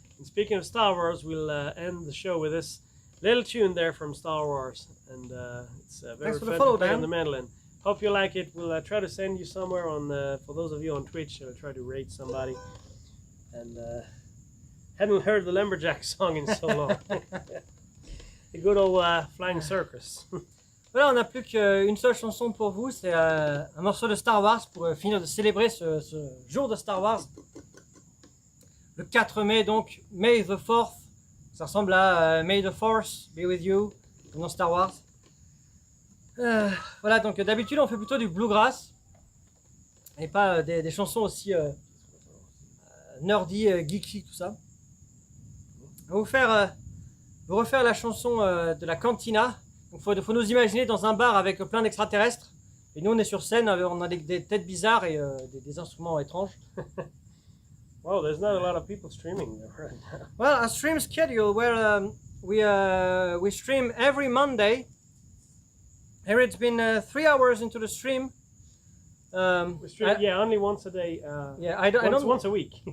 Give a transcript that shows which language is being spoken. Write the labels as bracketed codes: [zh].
[en] And speaking of Star Wars, we'll end the show with this little tune there from Star Wars, and it's very fun to play on the mandolin. Hope you like it. We'll try to send you somewhere on, for those of you on Twitch, I'll try to rate somebody. And hadn't heard the Lumberjack song in so long. The good old Flying Circus. [fr] Voilà, on n'a plus qu'une seule chanson pour vous, c'est un morceau de Star Wars pour finir de célébrer ce jour de Star Wars. Le 4 mai, donc, May the 4th, ça ressemble à [en] May the Force be with you, [fr] dans Star Wars. Voilà, donc d'habitude on fait plutôt du bluegrass, et pas des chansons aussi nerdy, geeky, tout ça. On va vous refaire la chanson de la cantina. Il faut nous imaginer dans un bar avec plein d'extraterrestres. Et nous, on est sur scène, on a des têtes bizarres et des instruments étranges. [en] Wow, there's not a lot of people streaming right now. Well, a stream schedule where we stream every Monday. Here it's been 3 hours into the stream. We stream, only once a day. Once a week.